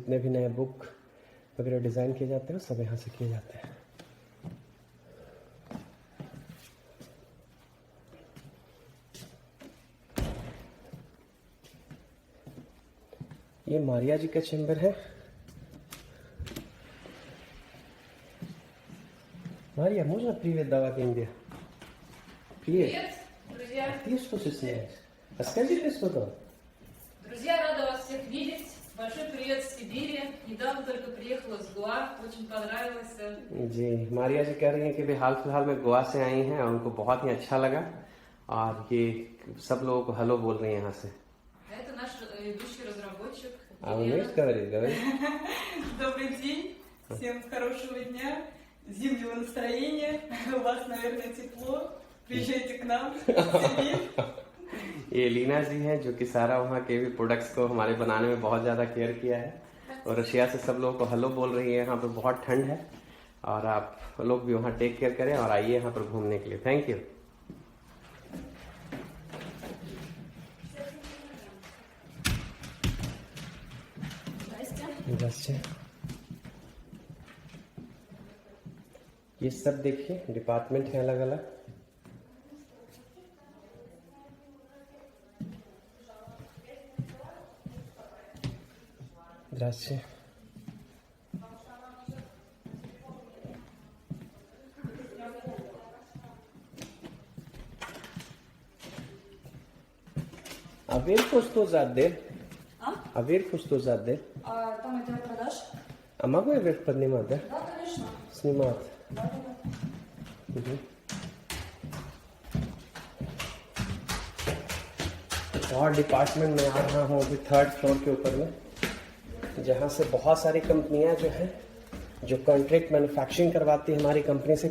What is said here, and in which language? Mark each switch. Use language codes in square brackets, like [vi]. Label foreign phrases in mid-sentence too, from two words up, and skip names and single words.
[hi] जितने भी नए बुक वगैरह डिजाइन किए जाते हैं सब यहाँ से किए जाते हैं। ये मारिया जी का चैम्बर है। [ru] Мария, можно привет давать Инdia? Привет. Привет, друзья. Ты что стесняешься? А скажи ты что-то. Друзья, рада вас всех видеть. Большой привет с Сибири. Недавно только приехала с Гоа. Очень понравилось. [hi] जी, मारिया जी कह रही हैं कि वे हाल फिलहाल में गोवा से आई हैं और उनको बहुत ही अच्छा लगा और ये सब लोगों को हेलो बोल रही हैं यहाँ से। [ru] Это наш ведущий разработчик. А умеешь говорить? Говори. Добрый день, всем хорошего дня, зимнего настроения, у вас, наверное, тепло, приезжайте к нам в Сибирь. [hi] ये लीना जी हैं जो कि सारा वहाँ के भी प्रोडक्ट्स को हमारे बनाने में बहुत ज़्यादा केयर किया है और रशिया से सब लोगों को हेलो बोल रही है। यहाँ पर बहुत ठंड है और आप लोग भी वहाँ [en] take care [hi] करें और आइए यहाँ पर घूमने के लिए। [en] Thank you. [hi] ये सब देखिए डिपार्टमेंट है अलग अलग। [ru] Здравствуйте. А вверху что сзади? А вверху что сзади? Там отдел продаж. А могу я вверх поднимать, да? Да, конечно. Снимать. Да. [hi] और डिपार्टमेंट में आ रहा हूँ अभी [en] third floor [hi] के ऊपर में, जहाँ से बहुत सारी कंपनियाँ जो हैं जो [en] contract manufacturing [hi] करवाती है हमारी कंपनी से।